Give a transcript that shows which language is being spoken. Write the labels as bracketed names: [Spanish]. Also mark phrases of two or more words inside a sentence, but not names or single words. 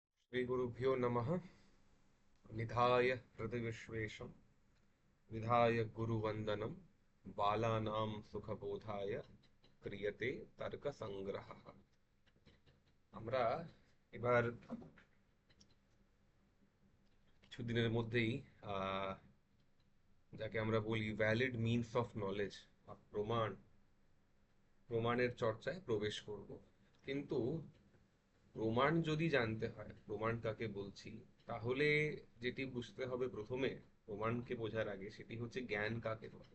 [Sanskrit] श्रीगुरुभ्यो नमः। निधाय हृदयविश्वेशं विधाय गुरुवन्दनं बालानां सुखबोधाय क्रियते तर्कसङ्ग्रहः। [Bangla] আমরা এবার কিছুদিনের মধ্যেই আহ, যাকে আমরা বলি [English] valid means of knowledge [Bangla] বা প্রমাণের চর্চায় প্রবেশ করব। কিন্তু প্রমাণ যদি জানতে হয় প্রমাণ কাকে বলছি, তাহলে যেটি বুঝতে হবে প্রথমে প্রমাণকে বোঝার আগে, সেটি হচ্ছে জ্ঞান কাকে বলে।